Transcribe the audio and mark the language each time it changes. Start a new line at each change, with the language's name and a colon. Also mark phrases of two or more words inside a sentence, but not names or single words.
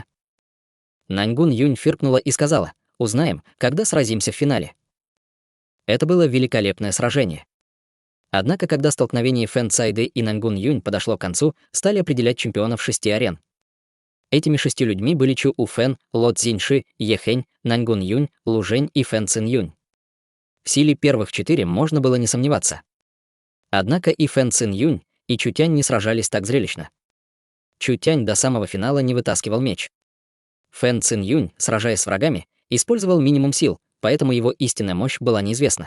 Russian: Наньгун Юнь фыркнула и сказала: «Узнаем, когда сразимся в финале». Это было великолепное сражение. Однако, когда столкновение Фэн Цайде и Наньгун Юнь подошло к концу, стали определять чемпионов 6 арен. Этими 6 людьми были Чу Уфэн, Ло Цзиньши, Е Хэнь, Наньгун Юнь, Лу Жэнь и Фэн Цин Юнь. В силе первых 4 можно было не сомневаться. Однако и Фэн Цин Юнь, и Чутянь не сражались так зрелищно. Чутянь до самого финала не вытаскивал меч. Фэн Цин Юнь, сражаясь с врагами, использовал минимум сил, поэтому его истинная мощь была неизвестна.